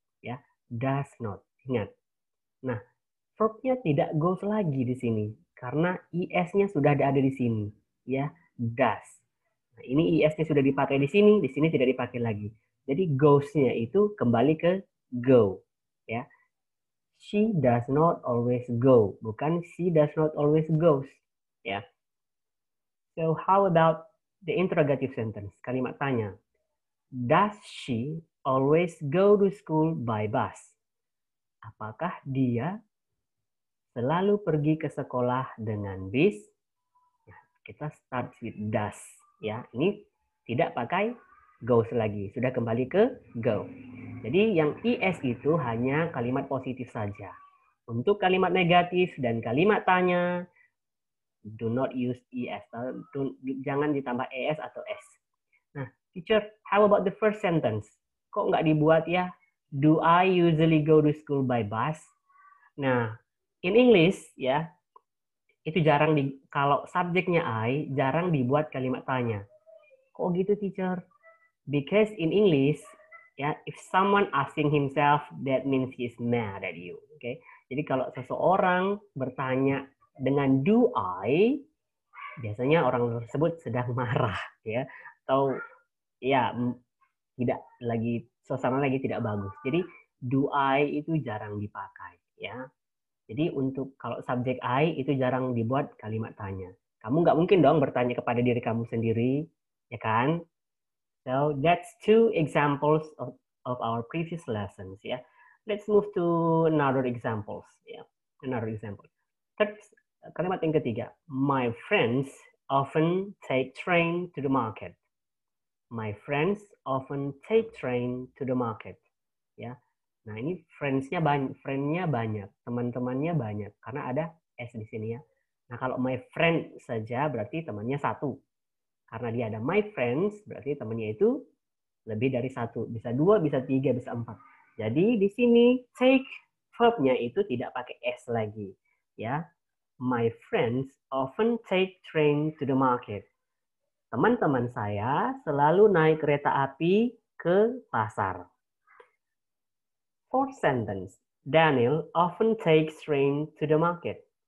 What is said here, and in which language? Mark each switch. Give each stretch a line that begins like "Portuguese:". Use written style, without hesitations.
Indonesian: Ya, does not. Ingat. Nah, verbnya tidak goes lagi di sini, karena is-nya sudah ada di sini. Ya, does. Nah, ini is-nya sudah dipakai di sini tidak dipakai lagi. Jadi goes-nya itu kembali ke go.
English: Ya, she does not always go,
Indonesian: bukan
English: she does not always goes. Ya. So how about the interrogative sentence?
Indonesian: Kalimat tanya.
English: Does she always go to school by bus?
Indonesian: Apakah dia selalu pergi ke sekolah dengan bis? Ya, kita start with does. Ya, ini tidak pakai goes lagi, sudah kembali ke go. Jadi yang is itu hanya kalimat positif saja. Untuk kalimat negatif dan kalimat tanya,
English: do not use es.
Indonesian: Jangan ditambah es atau s. Nah, teacher,
English: how about the first sentence?
Indonesian: Kok nggak dibuat ya?
English: Do I usually go to school by bus?
Indonesian: Nah,
English: in English
Indonesian: ya, itu jarang kalau subjeknya I, jarang dibuat kalimat tanya. Kok gitu, teacher?
English: Because in English, ya, if someone asking himself, that means he's mad at you. Oke, okay?
Indonesian: Jadi kalau seseorang bertanya dengan do I, biasanya orang tersebut sedang marah, ya, atau ya tidak lagi suasana lagi tidak bagus. Jadi do I itu jarang dipakai, ya. Jadi untuk kalau subjek I itu jarang dibuat kalimat tanya. Kamu nggak mungkin dong bertanya kepada diri kamu sendiri, ya kan?
English: So that's two examples of our previous lessons, ya. Let's move to another examples, ya. Another example. Third,
Indonesian: kalimat yang ketiga.
English: My friends often take train to the market. My friends often take train to the market.
Indonesian: Ya. Nah, ini friends-nya banyak, teman-temannya banyak karena ada s di sini ya. Nah, kalau my friend saja berarti temannya satu. Karena dia ada my friends, berarti temannya itu lebih dari satu. Bisa dua, bisa tiga, bisa empat. Jadi di sini take verb-nya itu tidak pakai s lagi.
English: Ya, my friends often take train to the market.
Indonesian: Teman-teman saya selalu naik kereta api ke pasar.
English: Fourth sentence. Daniel often takes train to the market.